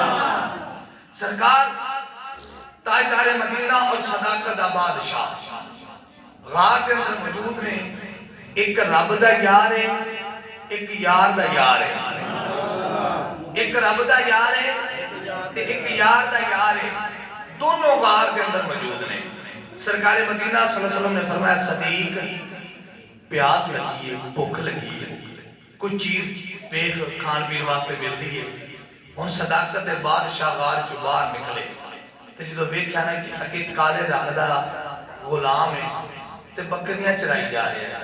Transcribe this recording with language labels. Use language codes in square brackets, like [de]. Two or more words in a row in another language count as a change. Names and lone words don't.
[pa] ਸਰਕਾਰ ਤਾਜਦਾਰੇ ਮਦੀਨਾ ਔਰ ਸਦਾਕਤ ਦਾ ਬਾਦਸ਼ਾਹ [hi] गार के अंदर मौजूद [pa] ਨੇ। ਏਕ ਰੱਬ ਦਾ ਯਾਰ ਹੈ, ਏਕ ਯਾਰ ਦਾ ਯਾਰ ਹੈ। ਏਕ ਰੱਬ ਦਾ ਯਾਰ ਹੈ ਤੇ ਏਕ ਯਾਰ ਦਾ ਯਾਰ ਹੈ। ਦੋਨੋਂ [hi] गार के अंदर मौजूद [pa] ਨੇ। ਸਰਕਾਰ ਮਦੀਨਾ [ar] صلى الله عليه وسلم [pa] ਨੇ ਫ਼ਰਮਾਇਆ ਸਦੀਕ ਪਿਆਸ ਲੱਗੀ ਹੈ, ਭੁੱਖ ਲੱਗੀ ਹੈ, ਕੁਝ ਚੀਜ਼ ਵੇਖ ਖਾਣ ਪੀਣ ਵਾਸਤੇ ਮਿਲਤੀ ਹੈ। ਹੁਣ ਸਦਾਕਤ ਦੇ ਬਾਦਸ਼ਾਹ ਗਾਰ ਚੋਂ ਬਾਹਰ ਨਿਕਲੇ ਤੇ ਜਦੋਂ ਵੇਖਿਆ ਨਾ ਕਿ ਅੱਗੇ ਕਾਲੇ ਰੰਗ ਦਾ ਗ਼ੁਲਾਮ ਹੈ ਤੇ ਬੱਕਰੀਆਂ ਚਰਾਈ ਜਾ ਰਹੇ ਹੈਂ।